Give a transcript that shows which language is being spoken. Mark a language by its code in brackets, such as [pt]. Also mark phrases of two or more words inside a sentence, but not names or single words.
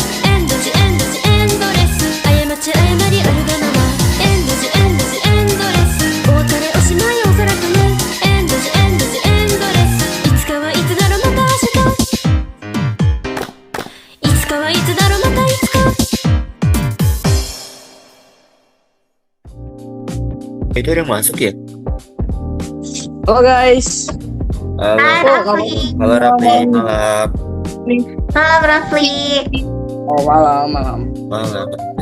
[ja] エンドジエンドジエンドレス、過ち誤りあるがまま。エンドジエンドジエンドレス、多かれおしまいおそらくね。エンドジエンドジエンドレス、いつかはいつだろまた明日。いつかはいつだろまたいつか。 [id] Itu udah masuk ya? Halo guys. Halo, Hai Rafli. halo Rafli, malam, Malam Rafli. Oh malam. malam Rafli.